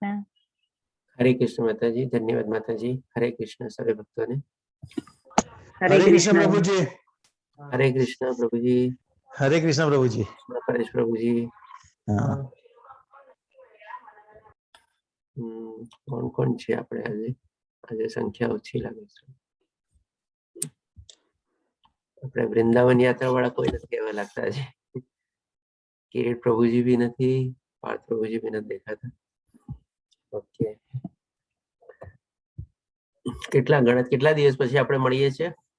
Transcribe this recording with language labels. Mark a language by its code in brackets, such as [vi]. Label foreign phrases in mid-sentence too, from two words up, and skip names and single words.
[hi] हरे कृष्ण माताजी धन्यवाद माताजी हरे कृष्ण सभी भक्तों ने हरे कृष्ण प्रभु जी हरे कृष्ण प्रभु जी हरे कृष्ण प्रभु जी [gu] परेश प्रभु जी [hi] कौन कौन [gu] છે આપણે આજે સંખ્યા ઓછી લાગે છે આપણે વૃંદાવન યાત્રા વાળા કોઈ નથી એવા લાગતા છે કિરીટ પ્રભુજી બી નથી પાર્થ પ્રભુજી બી નથી દેખાતા ઓકે કેટલા દિવસ પછી આપણે મળીએ છીએ